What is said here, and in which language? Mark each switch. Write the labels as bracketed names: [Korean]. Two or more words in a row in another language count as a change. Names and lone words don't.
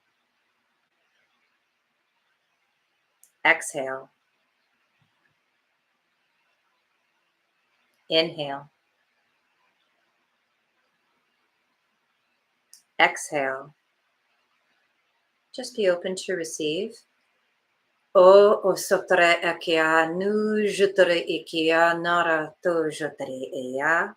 [English] Exhale. Inhale. Exhale. Just be open to receive. O sotre akia nu jutre ikia nara to jutre ea.